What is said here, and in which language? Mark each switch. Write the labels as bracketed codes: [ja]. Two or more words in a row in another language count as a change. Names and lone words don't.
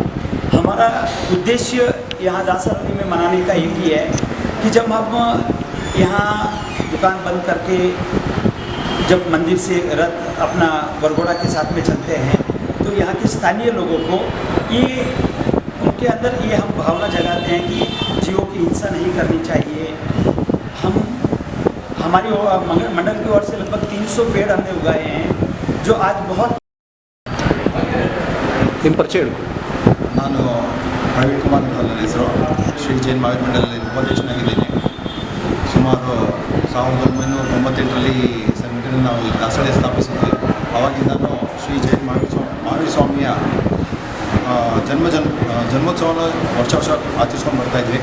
[hi] हमारा उद्देश्य यहाँ दासरअली में मनाने का एक ही है कि जब हम यहाँ दुकान बंद करके जब मंदिर से रथ अपना वरघोड़ा के साथ में चलते हैं तो यहाँ के स्थानीय लोगों को उनके अंदर ये हम भावना जगाते हैं कि जीवों की हिंसा नहीं करनी चाहिए। हमारी मंडल की ओर से लगभग 300 पेड़ हमने उगाए हैं जो आज बहुत [kn] ನಾನು ಪ್ರವೀಣ್ ಕುಮಾರ್ ಅಂತ ನನ್ನ ಹೆಸರು. ಶ್ರೀ ಜೈನ್ ಮಹಾವೀರ್ ಮಂಡಲದಲ್ಲಿ ಉಪಾಧ್ಯಕ್ಷನಾಗಿದ್ದೇನೆ. ಸುಮಾರು 1998ರಲ್ಲಿ ಸಂಘಟನೆ ನಾವು ದಾಸರಳ್ಳಿ ಸ್ಥಾಪಿಸಿದ್ವಿ. ಆವಾಗಿಂದನೂ ಶ್ರೀ ಜೈನ್ ಮಹಾವೀರ್ ಸ್ವಾಮಿಯ ಜನ್ಮೋತ್ಸವನ ವರ್ಷ ಆಚರಿಸ್ಕೊಂಡು ಬರ್ತಾಯಿದ್ವಿ.